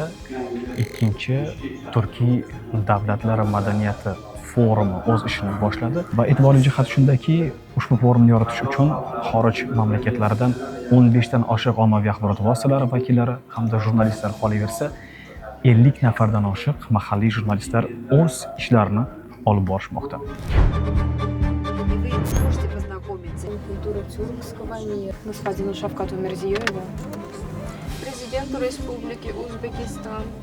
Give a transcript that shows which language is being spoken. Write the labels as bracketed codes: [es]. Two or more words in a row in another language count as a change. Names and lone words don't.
[uz] ikkinchi Turkiy davlatlar madaniyati forumi o'z ishini boshladi va e'tiborli jihat shundaki, ushbu forumni yoritish uchun xorij mamlakatlaridan 15 dan oshiq ommaviy axborot vositalari vakillari hamda jurnalistlar qolaversa, 50 nafardan oshiq mahalliy jurnalistlar o'z ishlarini olib borishmoqda. [ru] Культуры тюркского мира, господину Шавкату Мирзиёеву, президенту Республики Узбекистан.